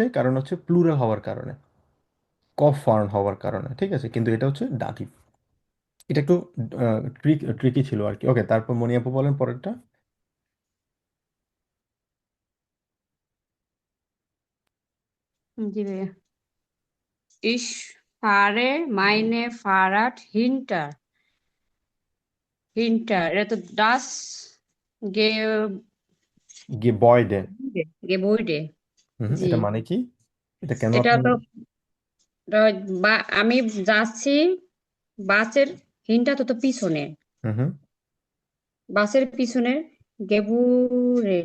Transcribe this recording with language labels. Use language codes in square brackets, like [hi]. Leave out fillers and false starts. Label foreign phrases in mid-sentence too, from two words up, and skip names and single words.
[bn] কারণ হচ্ছে প্লুরাল হওয়ার কারণে, কফ ফার্ন হওয়ার কারণে। ঠিক আছে, কিন্তু এটা হচ্ছে ডাটিভ। এটা একটু ট্রিকি ছিল আর কি। ওকে, তারপর মণিয়াপু বলেন পরেরটা। জি ভাইয়া। [de] Ich fahre meine Fahrrad hinter. [bn] এটা তো das বয়ডে। [de] Gebäude। [bn] হুম, জি, এটা মানে কি? এটা কেন এটা আপনি? তো আমি যাচ্ছি বাসের হিনটা তো পিছনে, হুম হুম। বাসের পিছনে গেবুরের